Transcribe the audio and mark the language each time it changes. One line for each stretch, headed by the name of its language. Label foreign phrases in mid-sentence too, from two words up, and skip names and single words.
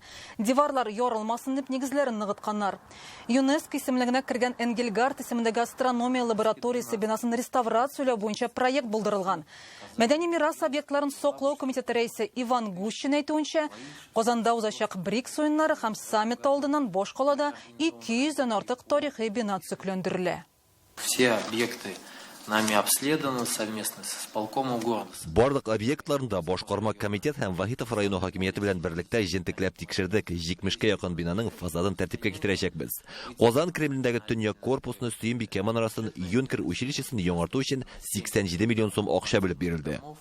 Tatar: Диварлар ярылмасын дип нигезләрен ныгытканнар. ЮНЕСКО исемлегенә кергән Энгельгард исемендәге астрономия лабораториясе бинасын реставрациялау буенча проект булдырылган. Мәдәни мирас объектларын саклау комитеты рәисе Иван Гущин әйтүенчә, Казанда узачак БРИКС уеннары һәм саммит алдыннан Башкалада 200-дән артык тарихи бина төзекләндерелә.
Russian: Все объекты нами обследовано совместно с исполкомом города.
Tatar: Барлык объектларында башкарма комитет һәм Вахитов районы хакимияте белән берлектә җентекләп тикшердек. 70-кә якын бинаның фасадын тәртипкә китерәчәкбез. Казан Кремлендәге төньяк корпусны Сөембикә манарасын Юнкер училищесын яңарту өчен 87 миллион сум акча белеп бирелде.